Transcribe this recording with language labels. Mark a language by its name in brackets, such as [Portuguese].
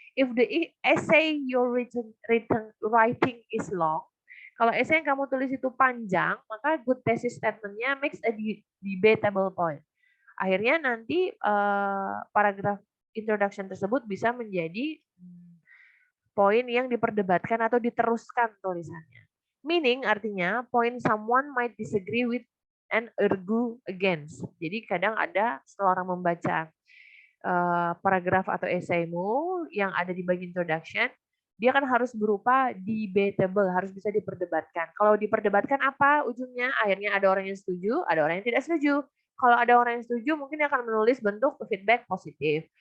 [English] If the essay you're writing is long, [Indonesian] kalau essay yang kamu tulis itu panjang, [English] maka good thesis statement-nya makes a debatable point. [Indonesian] Akhirnya nanti paragraf introduction tersebut bisa menjadi poin yang diperdebatkan atau diteruskan tulisannya. Meaning artinya point someone might disagree with and argue against. Jadi kadang ada setelah orang membaca paragraf atau esaimu yang ada di bagian introduction, dia kan harus berupa debatable, harus bisa diperdebatkan. Kalau diperdebatkan apa ujungnya? Akhirnya ada orang yang setuju, ada orang yang tidak setuju. Kalau ada orang yang setuju, mungkin dia akan menulis bentuk feedback positif.